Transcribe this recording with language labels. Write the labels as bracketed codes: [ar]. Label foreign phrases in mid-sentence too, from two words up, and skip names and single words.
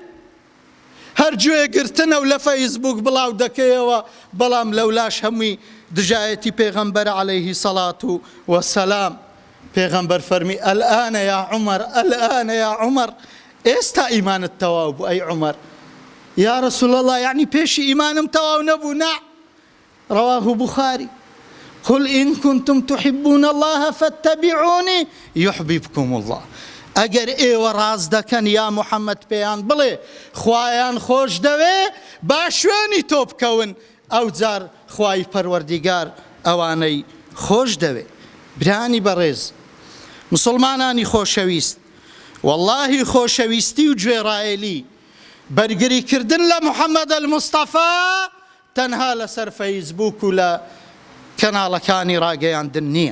[ckb] هەر گوێگرتنە و لە فەیسبوک بڵاو دەکەیەوە، بەڵام لەولاش هەمووی دژایەتی پێغەمبەر [ar] عەلەیهی سەڵات وەسەلام. [ckb] پێغەمبەر فەرمی [ar] ئەلئانە یا عومەر، ئەلئانە یا عومەر، [ckb] ئێستا ئیمانت تەواو بوو ئەی عومەر. [ar] یا رسول الله [ckb] یعنی پێشی ئیمانم تەواو نەبوو؟ نا. [ar] رواه بخاري قل إن كنتم تحبون الله فاتبعوني يحببكم الله. [ckb] ئەگەر ئێوە ڕاز دەکەن یا محەممەد پێیان بڵێ خوایان خۆش دەوێ با شوێنی تۆ بکەون، ئەو جار خوای پەروەردیگار ئەوانەی خۆش دەوێ. برانی بەڕێز مسلمانانی خۆشەویست، واللهی خۆشەویستی و گوێڕایەلی بەرگریکردن لە محەممەد المستەفا تەنها لەسەر فەیسبوک و لە کەناڵەکانی ڕاگەیاندن نییە.